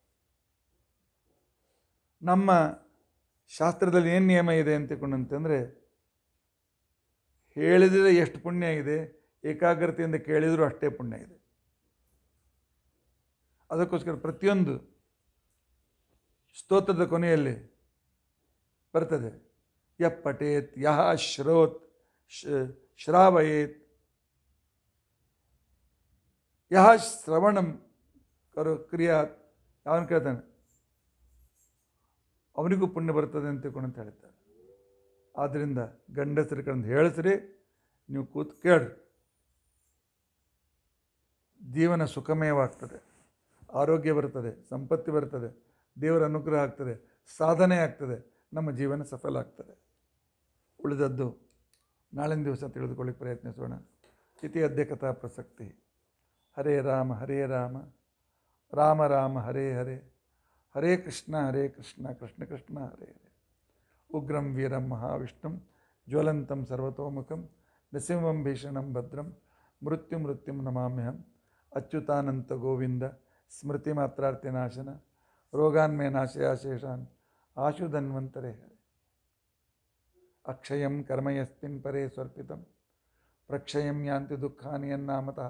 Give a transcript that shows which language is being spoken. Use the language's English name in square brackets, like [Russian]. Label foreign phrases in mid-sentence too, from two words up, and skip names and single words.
[Kannada] ನಮ್ಮ ಶಾಸ್ತ್ರದಲ್ಲಿ ಏನು ನಿಯಮ ಇದೆ ಅಂತಕೊಂಡಂತಂದರೆ, ಹೇಳಿದರೆ ಎಷ್ಟು ಪುಣ್ಯ ಇದೆ, ಏಕಾಗ್ರತೆಯಿಂದ ಕೇಳಿದರೂ ಅಷ್ಟೇ ಪುಣ್ಯ ಇದೆ. ಅದಕ್ಕೋಸ್ಕರ ಪ್ರತಿಯೊಂದು ಸ್ತೋತ್ರದ ಕೊನೆಯಲ್ಲಿ ಬರ್ತದೆ, [Sanskrit] ಯಃ ಪಠೇತ್ ಯಃ ಶ್ರೋತ್ ಶ್ರಾವಯೇತ್ ಯಃ ಶ್ರವಣಂ ಕ್ರಿಯಾತ್ [Kannada] ಯಾವನು ಕೇಳ್ತಾನೆ ಅವನಿಗೂ ಪುಣ್ಯ ಬರ್ತದೆ ಅಂತ ತಿಳ್ಕೊಂಡು ಅಂತ ಹೇಳ್ತಾರೆ. ಆದ್ದರಿಂದ ಗಂಡಸರು ಕಡೆಯಿಂದ ಹೇಳಿಸ್ರಿ, ನೀವು ಕೂತು ಕೇಳ್ರಿ. ಜೀವನ ಸುಖಮಯವಾಗ್ತದೆ, ಆರೋಗ್ಯ ಬರ್ತದೆ, ಸಂಪತ್ತಿ ಬರ್ತದೆ, ದೇವರ ಅನುಗ್ರಹ ಆಗ್ತದೆ, ಸಾಧನೆ ಆಗ್ತದೆ, ನಮ್ಮ ಜೀವನ ಸಫಲ ಆಗ್ತದೆ. ಉಳಿದದ್ದು ನಾಳಿನ ದಿವಸ ತಿಳಿದುಕೊಳ್ಳಿಕ್ಕೆ ಪ್ರಯತ್ನಿಸೋಣ. [Sanskrit] ಇತಿ ಅದ್ಯ ಕಥಾ ಪ್ರಸಕ್ತಿ. ಹರೇ ರಾಮ ರಾಮ ರಾಮ ಹರೇ ಹರೇ, ಹರೇ ಕೃಷ್ಣ ಕೃಷ್ಣ ಕೃಷ್ಣ ಹರೇ ಹರೇ. ಉಗ್ರಂ ವೀರಂ ಮಹಾವಿಷ್ಣುಂ ಜ್ವಲಂತಂ ಸರ್ವತೋಮುಖಂ ನೃಸಿಂಹಂ ಭೀಷಣಂ ಭದ್ರಂ ಮೃತ್ಯುಂ ನಮಾಮ್ಯಹಂ. ಅಚ್ಯುತಾನಂತ ಗೋವಿಂದ ಸ್ಮೃತಿ ಮಾತ್ರಾರ್ತಿನಾಶನ ರೋಗಾನ್ಮೇ ನಾಶಯಾಶೇಷಾನ್ ಆಶು ಧನ್ವಂತರೇ ಹರೇ. ಅಕ್ಷಯಂ ಕರ್ಮಯಸ್ಮಿನ್ ಪರೇ ಸ್ವರ್ಪಿತಂ ಪ್ರಕ್ಷಯಂ ಯಾಂತಿ ದುಃಖಾನಿ ಯನ್ನಾಮತಃ.